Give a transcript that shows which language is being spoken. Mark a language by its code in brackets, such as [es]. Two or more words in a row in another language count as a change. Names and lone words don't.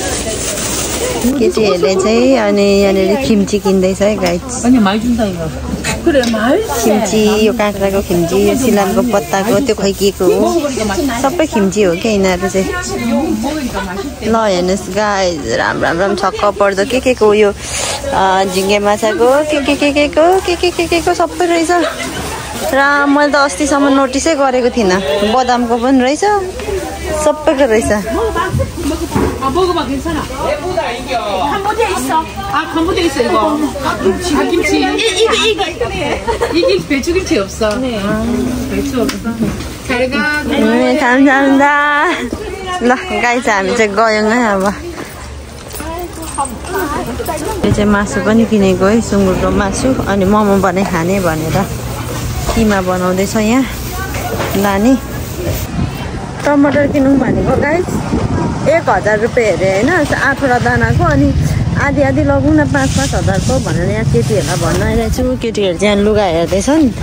[ne] केटीहरूले चाहिँ अनि यहाँनिर किम्ची किन्दैछ है गाइस खिम्ची यो काँक्राको खिम्ची यो सिलामको पत्ताको त्यो खै के को हो सबै खिम्ची हो क्या यिनीहरू चाहिँ ल हेर्नुहोस् गाइज राम राम राम छक्क पर्दो के को यो झिङ्गे माछाको के सबै रहेछ र मैले त अस्तिसम्म नोटिसै गरेको थिइनँ बदामको पनि रहेछ सबैको रहेछ [ko] 먹어봐 괜찮아. 캄보디아 있어. 아 캄보디아 있어 이거. 김치. 이게 배추김치 없어. 네. 배추 없어. 잘가. 네 감사합니다. [ne] ल गाइस हामी चाहिँ गयौँ है अब यो चाहिँ मासु पनि किनेको है सुँगुरको मासु अनि मोमो बनाइ खाने भनेर किमा बनाउँदैछ यहाँ लाने टमाटर किनौँ भनेको गाइस 1000 रुपियाँ अरे होइन 8वटा दानाको अनि आधी लगाउँ न 5-5 हजारको भनेर यहाँ केटीहरूलाई भन्न आइरहेको छु केटीहरू चाहिँ लुगा हेर्दैछन्